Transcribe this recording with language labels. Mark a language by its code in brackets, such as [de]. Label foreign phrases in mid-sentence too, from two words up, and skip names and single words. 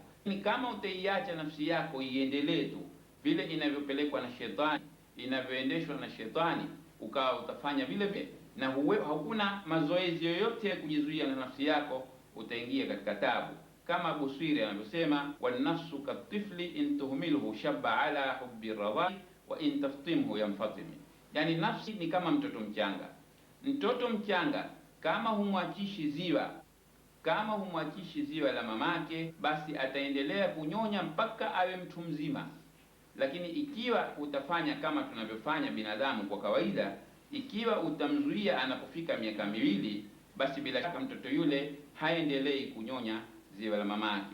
[sw] Ni kama utaiacha nafsi yako iendelee tu vile inavyopelekwa na shetani, inavyoendeshwa na shetani, ukawa utafanya vile vile na hakuna mazoezi yoyote ya kujizuia na nafsi yako, utaingia katika tabu. Kama Busiri anavyosema, [ar] والنفس كالطفل إن تهمله شب على حب الرضاع وإن تفطمه ينفطم. [sw] Yani nafsi ni kama mtoto mchanga. Mtoto mchanga kama humwachishi ziwa la mamake, basi ataendelea kunyonya mpaka awe mtu mzima. Lakini ikiwa utafanya kama tunavyofanya binadamu kwa kawaida, ikiwa utamzuia anapofika miaka miwili, basi bila shaka mtoto yule haendelei kunyonya ziwa la mamake.